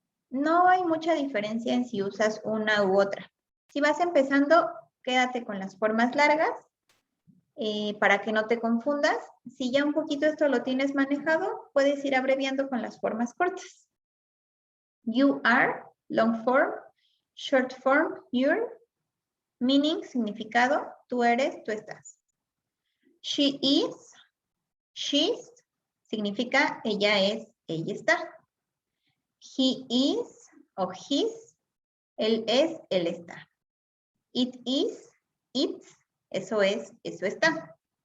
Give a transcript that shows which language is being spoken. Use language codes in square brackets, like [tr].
[es] No hay mucha diferencia en si usas una u otra. Si vas empezando, quédate con las formas largas para que no te confundas. Si ya un poquito esto lo tienes manejado, puedes ir abreviando con las formas cortas. [en] You are, long form, short form, you're. Meaning, [es] significado, tú eres, tú estás. [en] She is, she's, [es] significa ella es, ella está. [en] He is [es] o his, él es, él está. [en] It is, it's, [es] eso es, eso está.